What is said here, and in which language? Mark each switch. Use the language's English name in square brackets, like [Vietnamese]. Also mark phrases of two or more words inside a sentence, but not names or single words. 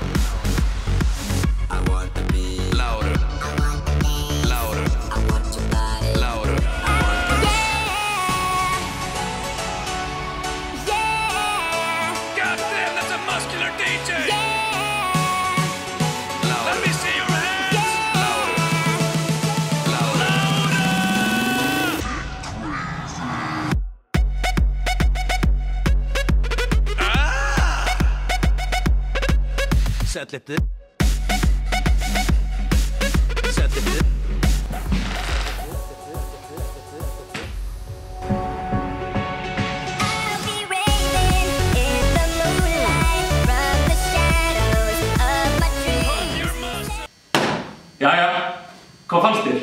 [English] I want the beat louder. I want the dance louder. I want your body louder. I want the yeah. God damn, that's a muscular DJ. Let me see your hands louder. [Swedish] Sätt lite. Sätt lite. [Icelandic] Jæja, hvað fannst þér?